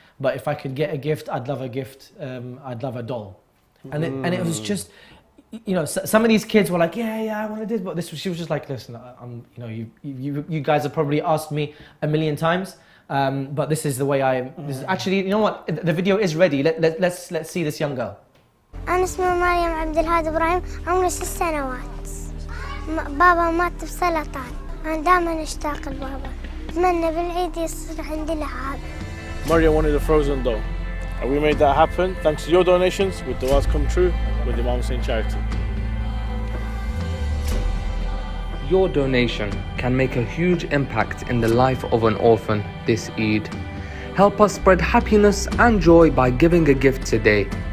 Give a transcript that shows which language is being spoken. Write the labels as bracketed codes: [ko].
[en] But if I could get a gift, I'd love a gift. I'd love a doll. And it was just, you know, some of these kids were like, yeah, I want to do this, but she was just like, listen, you know, you guys have probably asked me a million times, but this is the way I am. Actually, you know what? The video is ready. Let's see this young girl. [ar] أنا اسمي مريم عبد الهادي إبراهيم عمري 6 سنوات. بابا مات بسرطان. أنا دائما أشتاق لبابا. أتمنى بالعيد يصير عندي لعاب. [en] Maria wanted a frozen doll. And we made that happen thanks to your donations with Du'as Come True with Imam Hussein Charity. Your donation can make a huge impact in the life of an orphan this Eid. Help us spread happiness and joy by giving a gift today.